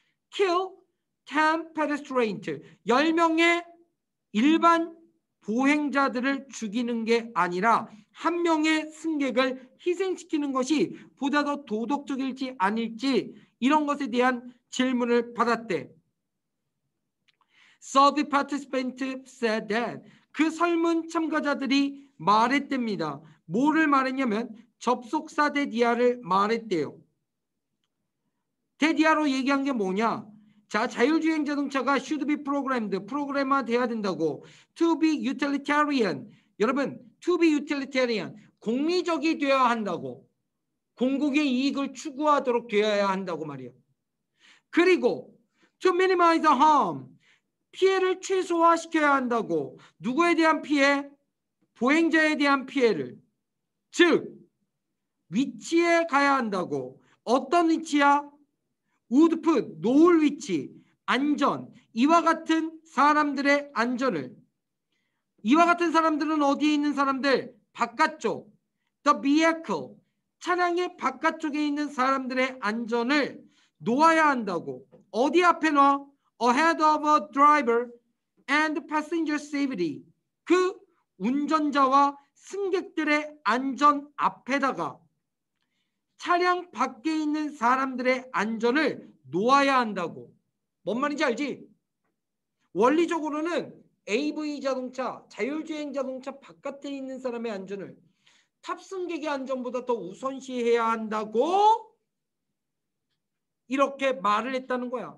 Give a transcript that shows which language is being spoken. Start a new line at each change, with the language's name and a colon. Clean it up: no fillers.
English: kill 10 pedestrians,
Korean: 10명의 일반 보행자들을 죽이는 게 아니라 한 명의 승객을 희생시키는 것이 보다 더 도덕적일지 아닐지 이런 것에 대한 질문을 받았대.
English: Survey participants said that.
Korean: 그 설문 참가자들이 말했답니다. 뭐를 말했냐면 접속사 대디아를 말했대요. 대디아로 얘기한 게 뭐냐? 자, 자율주행 자동차가
English: should be programmed,
Korean: 프로그래머 돼야 된다고.
English: To be utilitarian. 여러분, to be utilitarian.
Korean: 공리적이 되어야 한다고. 공공의 이익을 추구하도록 되어야 한다고 말이에요. 그리고
English: to minimize harm.
Korean: 피해를 최소화시켜야 한다고. 누구에 대한 피해? 보행자에 대한 피해를. 즉, 위치에 가야 한다고. 어떤 위치야?
English: would put,
Korean: 놓을 위치, 안전, 이와 같은 사람들의 안전을. 이와 같은 사람들은 어디에 있는 사람들? 바깥쪽. The vehicle, 차량의 바깥쪽에 있는 사람들의 안전을 놓아야 한다고. 어디 앞에 놔?
English: Ahead of a driver and passenger safety.
Korean: 그 운전자와 승객들의 안전 앞에다가 차량 밖에 있는 사람들의 안전을 놓아야 한다고. 뭔 말인지 알지? 원리적으로는 AV 자동차, 자율주행 자동차 바깥에 있는 사람의 안전을 탑승객의 안전보다 더 우선시해야 한다고 이렇게 말을 했다는 거야.